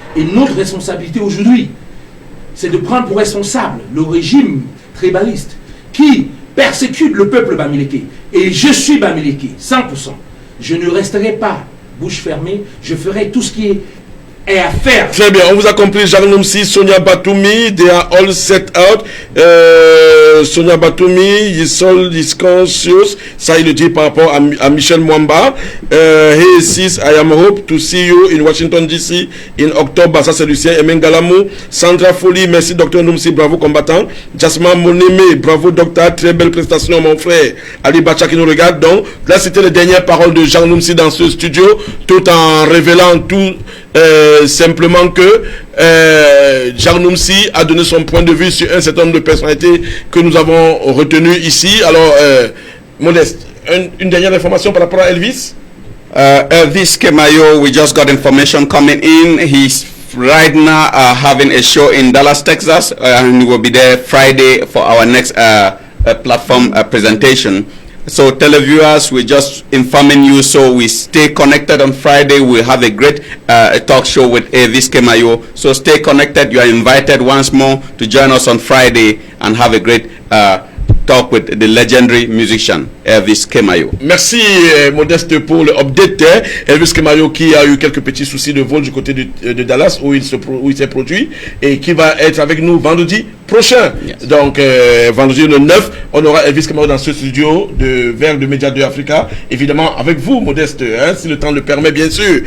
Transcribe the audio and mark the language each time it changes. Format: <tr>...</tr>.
<fr>Et notre responsabilité aujourd'hui, c'est de prendre pour responsable le régime tribaliste qui persécute le peuple bamileke. Et je suis bamileke, 100%. Je ne resterai pas bouche fermée, je ferai tout ce qui est à faire. Très bien, on vous a compris.</fr> <en>Jacques Noumsi, Sonia Batoumi, they are all set out. Sonia Batoumi, is all is conscious.</en> <fr>Ça, il le dit par rapport à Michel Mwamba.</fr> <en>He says, I am hope to see you in Washington DC in October.</en> <fr>Ça, c'est Lucien Emengalamou. Sandra Folly, merci Docteur Noumsi, bravo combattant. Jasmin Moneme, bravo docteur, très belle prestation mon frère. Ali Bacha qui nous regarde. Donc, là, c'était les dernières paroles de Jacques Noumsi dans ce studio, tout en révélant tout simplement que Jacques Noumsi a donné son point de vue sur un certain nombre de personnalités que nous avons retenues ici. Alors, Modeste, une dernière information par rapport à Elvis.</fr> <en>Elvis Kemayo, we just got information coming in. He's right now having a show in Dallas, Texas, and he will be there Friday for our next platform presentation. So televiewers, we're just informing you, so we stay connected. On Friday we'll have a great talk show with Elvis Kemayo, so stay connected. You are invited once more to join us on Friday and have a great talk with the legendary musician Elvis Kemayo.</en> <fr>Merci Modeste pour le update. Elvis Kemayo qui a eu quelques petits soucis de vol du côté de Dallas où il s'est produit, et qui va être avec nous vendredi prochain. Yes. Donc vendredi le 9, on aura Elvis Kemayo dans ce studio de Média 2 Africa, évidemment avec vous Modeste, hein, si le temps le permet bien sûr.</fr>